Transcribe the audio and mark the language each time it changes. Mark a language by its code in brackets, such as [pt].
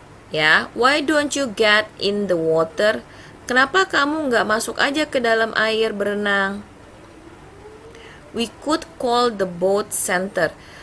[en] Ya, why don't you get in the water? [id] Kenapa kamu nggak masuk aja ke dalam air berenang? [en] We could call the boat center.